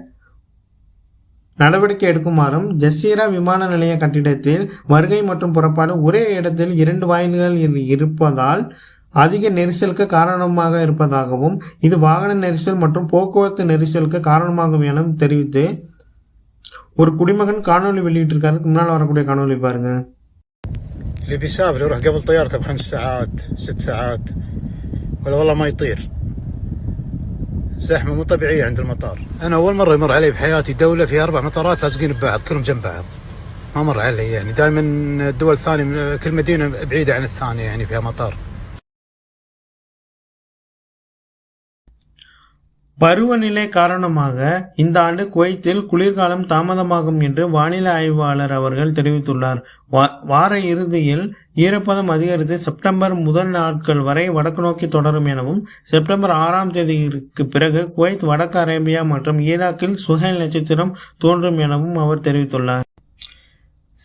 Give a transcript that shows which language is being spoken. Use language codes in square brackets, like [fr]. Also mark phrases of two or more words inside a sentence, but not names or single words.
[ta] நடவடிக்கை எடுக்குமாறும் ஜசீரா விமான நிலைய கட்டிடத்தில் வருகை மற்றும் புறப்பாடு ஒரே இடத்தில் 2 வாயில்கள் இருப்பதால் அதிக நெரிசலுக்கு காரணமாக இருப்பதாகவும் இது வாகன நெரிசல் மற்றும் போக்குவரத்து நெரிசலுக்கு காரணமாகும் என தெரிவித்து ஒரு குடிமகன் காணொலி வெளியிட்டிருக்காரு. முன்னால் வரக்கூடிய காணொலி பாருங்க. [ar] اللي بيسافر يروح قبل طيارته ب5 ساعات 6 ساعات ولا والله ما يطير. زحمة مو طبيعية عند المطار. أنا أول مرة يمر علي بحياتي دولة فيها 4 مطارات لازقين ببعض كلهم جنب بعض. ما مر علي يعني دائما الدول الثانية كل مدينة بعيدة عن الثانية يعني فيها مطار. [ta] பருவநிலை காரணமாக இந்த ஆண்டு குவைத்தில் குளிர்காலம் தாமதமாகும் என்று வானிலை ஆய்வாளர் அவர்கள் தெரிவித்துள்ளார். வார இறுதியில் ஈரப்பதம் அதிகரித்து செப்டம்பர் முதல் நாட்கள் வரை வடக்கு நோக்கி தொடரும் எனவும் செப்டம்பர் 6ஆம் தேதிக்கு பிறகு குவைத், வடக்கு அரேபியா மற்றும் ஈராக்கில் சுஹைல் நட்சத்திரம் தோன்றும் எனவும் அவர் தெரிவித்துள்ளார்.